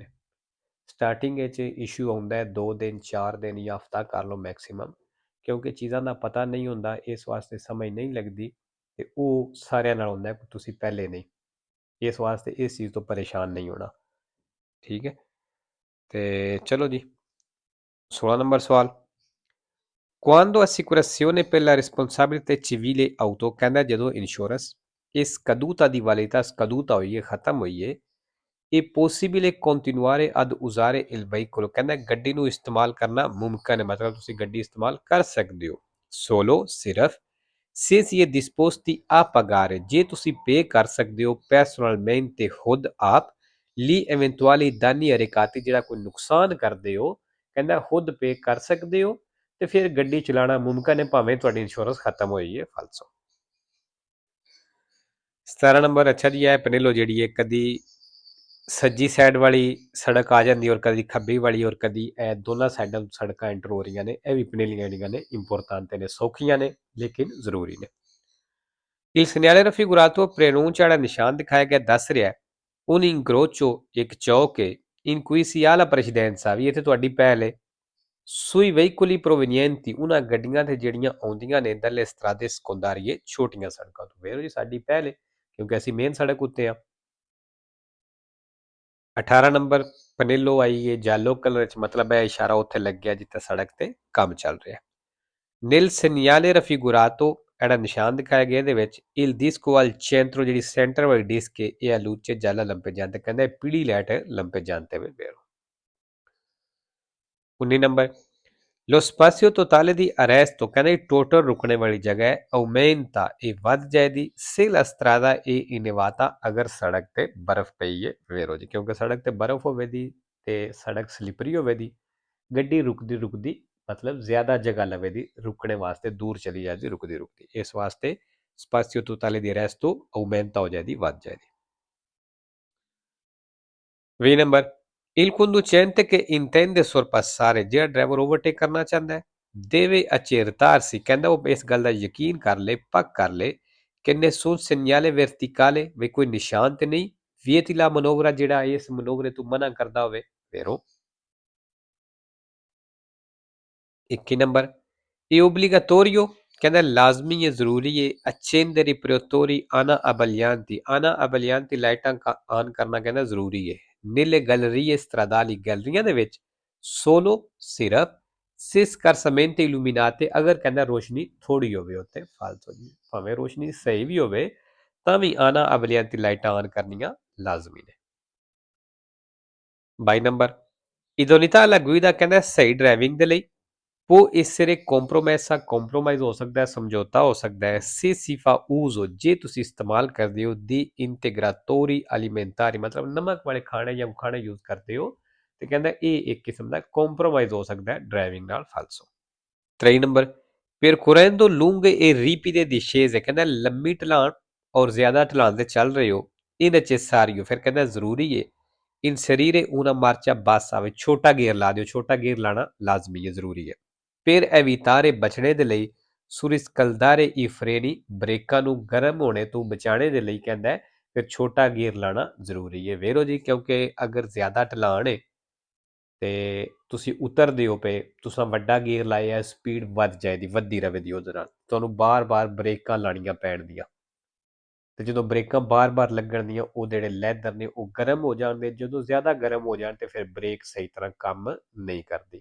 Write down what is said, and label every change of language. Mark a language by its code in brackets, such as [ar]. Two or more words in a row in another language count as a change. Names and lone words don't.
[pa] ਸਟਾਰਟਿੰਗ ਵਿੱਚ ਇਸ਼ੂ ਆਉਂਦਾ ਹੈ 2 ਦਿਨ 4 ਦਿਨ ਜਾਂ ਹਫਤਾ ਕਰ ਲਓ ਮੈਕਸਿਮਮ, ਕਿਉਂਕਿ ਚੀਜ਼ਾਂ ਦਾ ਪਤਾ ਨਹੀਂ ਹੁੰਦਾ, ਇਸ ਵਾਸਤੇ ਸਮਝ ਨਹੀਂ ਲੱਗਦੀ। ਤੇ ਉਹ ਸਾਰਿਆਂ ਨਾਲ ਹੁੰਦਾ ਕਿ ਤੁਸੀਂ ਪਹਿਲੇ ਨਹੀਂ, ਇਸ ਵਾਸਤੇ ਇਸ ਚੀਜ਼ ਤੋਂ ਪਰੇਸ਼ਾਨ ਨਹੀਂ ਹੋਣਾ। ਠੀਕ ਹੈ। ਤੇ ਚਲੋ ਜੀ 16 ਨੰਬਰ ਸਵਾਲ। [it] Quando assicurazione per la responsabilità civile auto, [pa] ਕਹਿੰਦਾ ਜਦੋਂ ਇੰਸ਼ੋਰੈਂਸ ਇਸ caduta ਦੀ [it] validità scaduta [pa] ਹੋਈ ਹੈ, ਖਤਮ ਹੋਈ ਹੈ, [it] è possibile continuare ad usare il veicolo, [pa] ਕਹਿੰਦਾ ਗੱਡੀ ਨੂੰ ਇਸਤੇਮਾਲ ਕਰਨਾ ਮੁਮਕਨ ਹੈ, ਮਤਲਬ ਤੁਸੀਂ ਗੱਡੀ ਇਸਤੇਮਾਲ ਕਰ ਸਕਦੇ ਹੋ। [it] solo ਸਿਰਫ se si è disposti a pagare, [pa] ਜੇ ਤੁਸੀਂ ਪੇ ਕਰ ਸਕਦੇ ਹੋ personalmente ਖੁਦ ਆਪ ਲਈ [it] eventuali danni arrecati, [pa] ਜਿਹੜਾ ਕੋਈ ਨੁਕਸਾਨ ਕਰਦੇ ਹੋ ਕਹਿੰਦਾ ਖੁਦ ਪੇ ਕਰ ਸਕਦੇ ਹੋ ਤੇ ਫਿਰ ਗੱਡੀ ਚਲਾਉਣਾ ਮੁਮਕਨ ਹੈ ਭਾਵੇਂ ਤੁਹਾਡੀ ਇੰਸ਼ੋਰੈਂਸ ਖਤਮ ਹੋਈ ਹੈ। ਫਾਲਸੋ 17 ਨੰਬਰ। ਅੱਛਾ ਜੀ, ਇਹ ਪਨੇਲੋ ਜਿਹੜੀ ਹੈ ਕਦੀ ਸੱਜੀ ਸਾਈਡ ਵਾਲੀ ਸੜਕ ਆ ਜਾਂਦੀ ਔਰ ਕਦੀ ਖੱਬੀ ਵਾਲੀ, ਔਰ ਕਦੀ ਇਹ ਦੋਨਾਂ ਸਾਈਡਾਂ ਸੜਕਾਂ ਐਂਟਰ ਹੋ ਰਹੀਆਂ ਨੇ। ਇਹ ਵੀ ਪਨੇਲੀਆਂ ਜਿਹੜੀਆਂ ਨੇ ਇੰਪੋਰਟੈਂਟ ਨੇ, ਸੌਖੀਆਂ ਨੇ ਲੇਕਿਨ ਜ਼ਰੂਰੀ ਨੇ। [it] Il segnale raffigurato preannuncia [pa] ਜਿਹੜਾ ਨਿਸ਼ਾਨ ਦਿਖਾਇਆ ਗਿਆ ਦੱਸ ਰਿਹਾ [it] un incrocio, [pa] ਇੱਕ ਚੌਕ ਹੈ [it] in cui si ha la precedenza, [pa] ਵੀ ਇੱਥੇ ਤੁਹਾਡੀ ਪਹਿਲ ਹੈ [it] sui veicoli provenienti, [pa] ਉਹਨਾਂ ਗੱਡੀਆਂ ਤੇ ਜਿਹੜੀਆਂ ਆਉਂਦੀਆਂ ਨੇ [it] dalle strade secondarie, [pa] ਛੋਟੀਆਂ ਸੜਕਾਂ ਤੋਂ। ਵੇਰੋ ਜੀ ਸਾਡੀ ਪਹਿਲ ਹੈ ਕਿਉਂਕਿ ਅਸੀਂ ਮੇਨ ਸੜਕ ਉੱਤੇ ਆ। 18 ਨੰਬਰ ਪਨੇਲੋ ਆਈ ਹੈ ਜਾਲੋ ਕਲਰ ਚ, ਮਤਲਬ ਇਹ ਇਸ਼ਾਰਾ ਉੱਥੇ ਲੱਗਿਆ ਜਿੱਥੇ ਸੜਕ ਤੇ ਕੰਮ ਚੱਲ ਰਿਹਾ। [it] nel segnale raffigurato, [pa] ਜਿਹੜਾ ਨਿਸ਼ਾਨ ਦਿਖਾਇਆ ਗਿਆ ਇਹਦੇ ਵਿੱਚ [it] il disco al centro, [pa] ਜਿਹੜੀ ਸੈਂਟਰ ਵਾਲੀ ਡਿਸਕ ਹੈ ਇਹ [it] luce gialla lampeggiante, [pa] ਕਹਿੰਦਾ ਪੀਲੀ ਲਾਈਟ lampeggiante ਵੇ ਵੇਰੋ। [it] 19 ਨੰਬਰ lo spazio totale di arresto, [pa] ਕਹਿੰਦੇ ਟੋਟਲ ਰੁਕਣੇ ਵਾਲੀ ਜਗ੍ਹਾ ਹੈ aumenta, ਇਹ ਵੱਧ ਜਾਏਗੀ [it] se la strada è innevata, [pa] ਅਗਰ ਸੜਕ ਤੇ ਬਰਫ਼ ਪਈ ਹੈ ਵੇਰੋ ਜੀ, ਕਿਉਂਕਿ ਸੜਕ ਤੇ ਬਰਫ਼ ਹੋਵੇਗੀ ਤੇ ਸੜਕ ਸਲਿਪਰੀ ਹੋਵੇਗੀ, ਗੱਡੀ ਰੁਕਦੀ ਰੁਕਦੀ ਮਤਲਬ ਜ਼ਿਆਦਾ ਜਗ੍ਹਾ ਲਵੇਗੀ ਰੁਕਣੇ ਵਾਸਤੇ, ਦੂਰ ਚਲੀ ਜਾਂਦੀ ਰੁਕਦੀ ਰੁਕਦੀ, ਇਸ ਵਾਸਤੇ [it] spazio totale di arresto aumenta [pa] ਹੋ ਜਾਏਗੀ, ਵੱਧ ਜਾਏਗੀ। [it] 20 ਨੰਬਰ il conducente che intende sorpassare, [pa] ਜਿਹੜਾ ਡਰਾਈਵਰ ਓਵਰਟੇਕ ਕਰਨਾ ਚਾਹੁੰਦਾ ਹੈ [it] deve accertarsi, [pa] ਕਹਿੰਦਾ ਉਹ ਇਸ ਗੱਲ ਦਾ ਯਕੀਨ ਕਰ ਲੇ, ਪੱਕ ਕਰ ਲੇ ਕਿ [it] nessun segnale verticale, [pa] ਵੀ ਕੋਈ ਨਿਸ਼ਾਨ ਤੇ ਨਹੀਂ [it] vieti la manovra, [pa] ਜਿਹੜਾ ਇਸ ਮਨੋਵਰੇ ਤੋਂ ਮਨਾ ਕਰਦਾ ਹੋਵੇ ਵੇਰੋ। 21 ਨੰਬਰ ਇਹ obbligatorio, ਕਹਿੰਦਾ ਲਾਜ਼ਮੀ ਹੈ ਜ਼ਰੂਰੀ ਹੈ [it] accendere i proiettori ana abbaglianti, ana abbaglianti [pa] ਲਾਈਟਾਂ ਆਨ ਕਰਨਾ ਕਹਿੰਦਾ ਜ਼ਰੂਰੀ ਹੈ [it] nelle gallerie stradali, [pa] ਗੈਲਰੀਆਂ ਦੇ ਵਿੱਚ solo ਸਿਰਫ [it] se scarsamente illuminate, [pa] ਅਗਰ ਕਹਿੰਦਾ ਰੋਸ਼ਨੀ ਥੋੜੀ ਹੋਵੇ ਉੱਥੇ ਫਾਲਤੂ ਜੀ, ਭਾਵੇਂ ਰੋਸ਼ਨੀ ਸਹੀ ਵੀ ਹੋਵੇ ਤਾਂ ਵੀ [it] anabbaglianti [pa] ਲਾਈਟਾਂ ਆਨ ਕਰਨੀਆਂ ਲਾਜ਼ਮੀ ਨੇ। [it] 22 ਨੰਬਰ ਇਦੋਨਿਤਾ alla guida, [pa] ਕਹਿੰਦਾ ਸਹੀ ਡਰਾਈਵਿੰਗ ਦੇ ਲਈ [it] può essere compromessa, [pa] compromise ਹੋ ਸਕਦਾ ਹੈ, ਸਮਝੌਤਾ ਹੋ ਸਕਦਾ ਹੈ [it] se si fa uso, [pa] ਜੇ ਤੁਸੀਂ ਇਸਤੇਮਾਲ ਕਰਦੇ ਹੋ [it] di integratori alimentari, [pa] ਮਤਲਬ ਨਮਕ ਵਾਲੇ ਖਾਣੇ ਜਾਂ ਖਾਣੇ ਯੂਜ਼ ਕਰਦੇ ਹੋ ਤੇ ਕਹਿੰਦਾ ਇਹ ਇੱਕ ਕਿਸਮ ਦਾ ਕੰਪਰੋਮਾਈਜ਼ ਹੋ ਸਕਦਾ ਹੈ ਡਰਾਈਵਿੰਗ ਨਾਲ ਫਾਲਸੋ। [it] 23 ਨੰਬਰ percorrendo lunghe e ripide discese, [pa] ਕਹਿੰਦਾ ਲੰਮੀ ਢਲਾਣ ਔਰ ਜ਼ਿਆਦਾ ਢਲਾਣ ਤੇ ਚੱਲ ਰਹੇ ਹੋ ਇਹ necessario, ਫਿਰ ਕਹਿੰਦਾ ਜ਼ਰੂਰੀ ਹੈ [it] inserire una marcia bassa, [pa] ਵਿੱਚ ਛੋਟਾ ਗੇਅਰ ਲਾ ਦਿਓ, ਛੋਟਾ ਗੇਅਰ ਲਾਣਾ ਲਾਜ਼ਮੀ ਹੈ ਜ਼ਰੂਰੀ ਹੈ। [it] per evitare, [pa] ਬਚਣੇ ਦੇ ਲਈ [it] surriscaldare i freni, [pa] ਬ੍ਰੇਕਾਂ ਨੂੰ ਗਰਮ ਹੋਣੇ ਤੋਂ ਬਚਾਣੇ ਦੇ ਲਈ ਕਹਿੰਦਾ ਫਿਰ ਛੋਟਾ ਗੇਅਰ ਲਾਣਾ ਜ਼ਰੂਰੀ ਹੈ ਵੇਰੋ ਜੀ, ਕਿਉਂਕਿ ਅਗਰ ਜ਼ਿਆਦਾ ਢਲਾਣ ਹੈ ਤੇ ਤੁਸੀਂ ਉਤਰਦੇ ਹੋ ਪਏ, ਤੁਸੀਂ ਵੱਡਾ ਗੇਅਰ ਲਾਇਆ ਸਪੀਡ ਵੱਧ ਜਾਏਗੀ, ਵੱਧਦੀ ਰਵੇਗੀ, ਉਹਦੇ ਨਾਲ ਤੁਹਾਨੂੰ ਬਾਰ-ਬਾਰ ਬ੍ਰੇਕਾਂ ਲਾਣੀਆਂ ਪੈਣਗੀਆਂ ਤੇ ਜਦੋਂ ਬ੍ਰੇਕਾਂ ਬਾਰ-ਬਾਰ ਲੱਗਣ ਦੀਆਂ ਉਹ ਜਿਹੜੇ ਲੈਦਰ ਨੇ ਉਹ ਗਰਮ ਹੋ ਜਾਣਗੇ, ਜਦੋਂ ਜ਼ਿਆਦਾ ਗਰਮ ਹੋ ਜਾਣ ਤੇ ਫਿਰ ਬ੍ਰੇਕ ਸਹੀ ਤਰ੍ਹਾਂ ਕੰਮ ਨਹੀਂ ਕਰਦੀ।